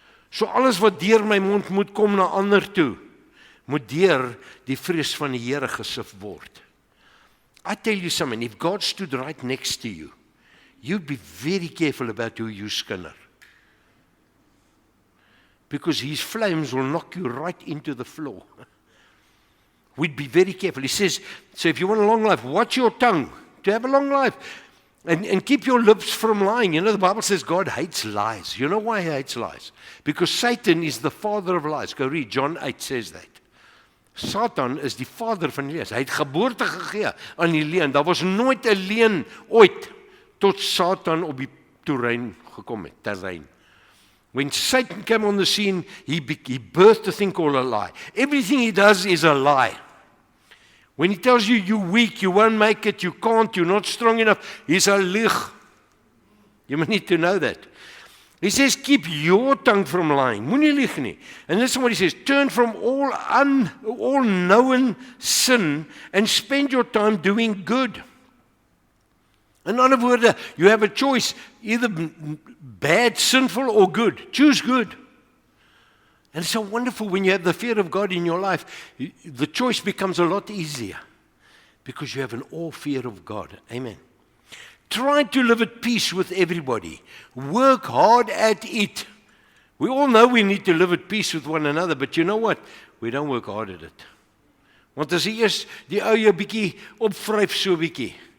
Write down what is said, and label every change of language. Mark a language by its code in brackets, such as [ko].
[af] So alles wat deur my mond moet kom na ander toe, moet deur die vrees van die Here gesif word. [en] I tell you something, if God stood right next to you, you'd be very careful about who you skinner. Because his flames will knock you right into the floor. We'd be very careful. He says, so if you want a long life, watch your tongue to have a long life. And keep your lips from lying. You know, the Bible says God hates lies. You know why he hates lies? Because Satan is the father of lies. Go read, John 8 says that. Satan is [af] die vader van die lees. Hy het geboorte gegee aan die leuen. Daar was nooit 'n leuen ooit tot Satan op die terrein gekom het, terrein. [en] When Satan came on the scene, he birthed a thing called a lie. Everything he does is a lie. When he tells you you're weak, you won't make it, you can't, you're not strong enough, he's a lieg. You need to know that. He says, keep your tongue from lying. [af] Moenie lieg nie. [en] And listen what he says, turn from all known sin and spend your time doing good. In other words, you have a choice, either bad, sinful, or good. Choose good. And it's so wonderful when you have the fear of God in your life. The choice becomes a lot easier because you have an awe fear of God. Amen. Try to live at peace with everybody. Work hard at it. We all know we need to live at peace with one another, but you know what? We don't work hard at it. [af] Want as jy eers die ou jou bietjie opvryf so bietjie.